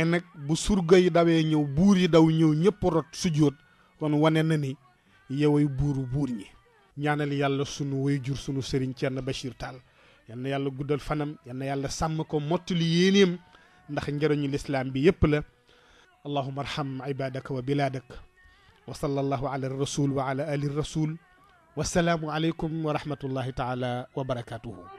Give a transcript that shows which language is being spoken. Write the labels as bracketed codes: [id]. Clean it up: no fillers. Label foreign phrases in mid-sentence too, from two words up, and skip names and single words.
[wo] nag bu surga yi dawee ñëw buur yi daw ñëw ñëpp rot sujjóot kon wane na ni yoway buuru buur ñi ñaanal yàlla sunu waajur sunu sëriñ Thierno Bachir Tall yal na yàlla guddal fanam yal na yàlla sàmm ko mottali yéeneem ndax njëriñu lislaam bi yëpp la [ar] اللهم ارحم عبادك وبلادك وصلى الله على الرسول وعلى آل الرسول والسلام عليكم ورحمة الله تعالى وبركاته